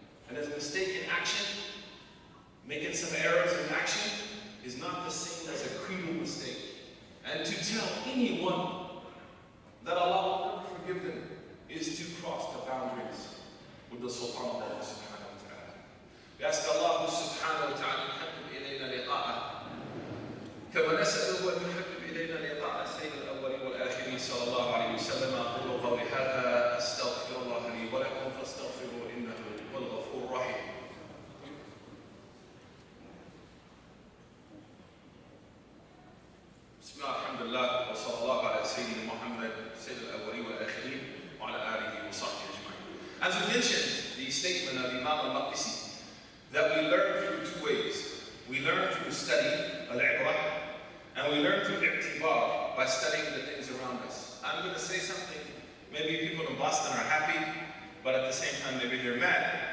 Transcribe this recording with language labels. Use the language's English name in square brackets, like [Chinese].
[English] And as a mistake in action, making some errors in action, is not the same as a creedal mistake. And to tell anyone that Allah will never forgive them is to cross the boundaries with the Sultan of Allah subhanahu wa ta'ala. We ask [Arabic] Allah subhanahu wa ta'ala يحبب إلينا لقاءه كما نسأله أن يحبب إلينا لقاء سيد الأولين والآخرين صلى الله عليه وسلم. أقول قولي هذا أستغفر الله لي ولكم فاستغفروه إنه هو الغفور الرحيم. بسم الله الحمد لله وصلى الله على سيدنا محمد سيد الأولين والآخرين وعلى آله وصحبه أجمعين. [English] As we mentioned, the statement of Imam al-Maqdisi, that we learn through two ways. We learn through study, al-ibrah, and we learn through i'tibar, by studying the things around us. I'm going to say something, maybe people in Boston are happy, but at the same time maybe they're mad.